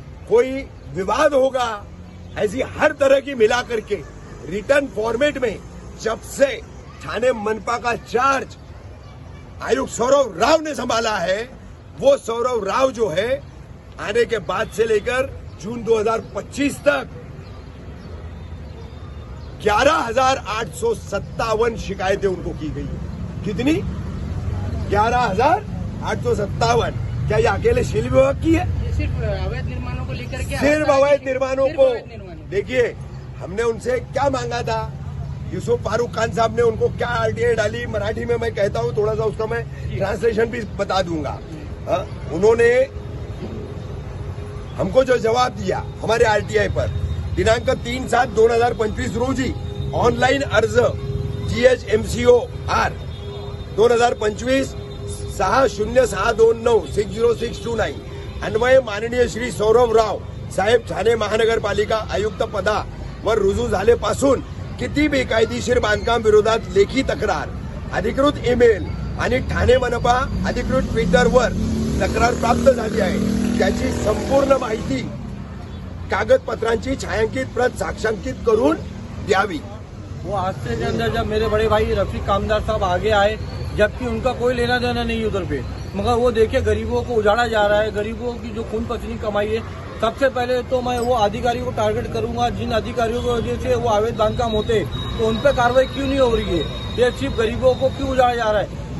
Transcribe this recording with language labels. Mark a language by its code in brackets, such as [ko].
[hi] कोई विवाद होगा, ऐसी हर तरह की मिलाकर के रिटर्न फॉर्मेट में जब से ठाणे मनपा का चार्ज आयुक्त सौरव राव ने संभाला है, वो सौरव राव जो है आने के बाद से लेकर जून 2025 तक 11,857 शिकायतें उनको की गई है। कितनी? 11,857, क्या ये अकेले शिल्प विभाग की है? ये सिर्फ अवैध निर्माणों को लेकर के सिर्फ अवैध निर्माणों सिर्फ को। अवैध निर्माणों। देखिए, हमने उनसे क्या मांगा था, यूसुफ फारूक खान साहब ने उनको क्या आरटीआई डाली, मराठी में मैं कहता हूँ, थोड़ा सा उसका मैं ट्रांसलेशन भी बता दूंगा। उन्होंने हमको जो जवाब दिया हमारे आरटीआई पर, [mr] दिनांक 3/7/2025 रोजी ऑनलाईन अर्ज GHMCOR 2025 606296 60629 अन्वये माननीय श्री सौरभ राव साहेब ठाणे महानगरपालिका आयुक्त पदावर रुजू झाल्यापासून किती बेकायदेशीर बांधकाम विरोधात लेखी तक्रार, अधिकृत ईमेल आणि ठाणे मनपा अधिकृत ट्विटरवर तक्रार प्राप्त झाली आहे, त्याची संपूर्ण माहिती कागदपत्रांची छायांकित प्रत साक्षांकित करून द्यावी। [hi] वो हादसे के अंदर जब मेरे बड़े भाई रफीक कामदार साहब आगे आए, जबकि उनका कोई लेना देना नहीं उधर पे, मगर वो देखे गरीबों को उजाड़ा जा रहा है, गरीबों की जो खून पसीनी कमाई है। सबसे पहले तो मैं वो अधिकारियों को टारगेट करूंगा, जिन अधिकारियों की वजह से वो अवैध बांधकाम होते तो उन पर कार्रवाई क्यों नहीं हो रही है, ये सिर्फ गरीबों को क्यों उजाड़ा जा रहा है।